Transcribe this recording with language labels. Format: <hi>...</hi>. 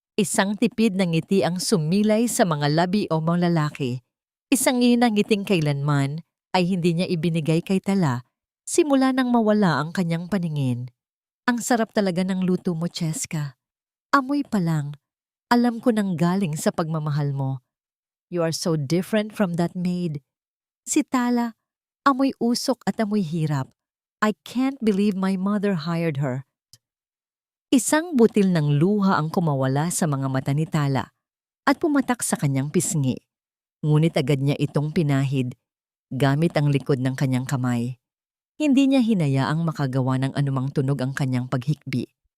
<tl>Isang tipid ng ngiti ang sumilay sa mga labi o mga lalaki. Isang inang ngiting kailanman ay hindi niya ibinigay kay Tala simula nang mawala ang kanyang paningin. Ang sarap talaga ng luto mo, Cheska. Amoy pa lang, alam ko nang galing sa pagmamahal mo.</tl> <en>You are so different from that maid.</en> <tl>Si Tala, amoy usok at amoy hirap.</tl> <en>I can't believe my mother hired her.</en> <tl>Isang butil ng luha ang kumawala sa mga mata ni Tala at pumatak sa kanyang pisngi. Ngunit agad niya itong pinahid gamit ang likod ng kanyang kamay. Hindi niya hinayaang makagawa ng anumang tunog ang kanyang paghikbi.</tl>